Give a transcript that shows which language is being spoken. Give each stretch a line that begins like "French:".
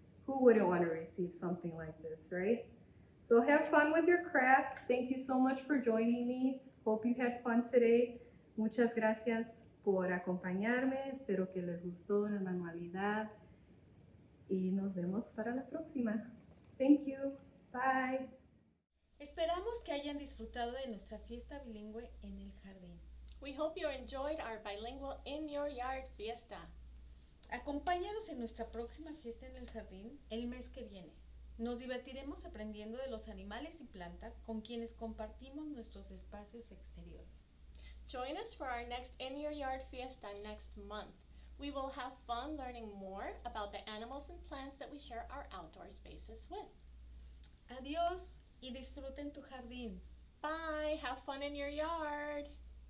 English: Who wouldn't want to receive something like this, right? So have fun with your craft. Thank you so much for joining me. Hope you had fun today.
Spanish: Muchas gracias por acompañarme. Espero que les gustó la manualidad y nos vemos para la próxima.
English: Thank you. Bye.
Spanish: Esperamos que hayan disfrutado de nuestra fiesta bilingüe en el jardín.
English: We hope you enjoyed our bilingual in your yard fiesta.
Spanish: Acompáñanos en nuestra próxima fiesta en el jardín el mes que viene. Nos divertiremos aprendiendo de los animales y plantas con quienes compartimos nuestros espacios exteriores.
English: Join us for our next In Your Yard Fiesta next month. We will have fun learning more about the animals and plants that we share our outdoor spaces with.
Spanish: Adiós y disfruten tu jardín.
English: Bye, have fun in your yard.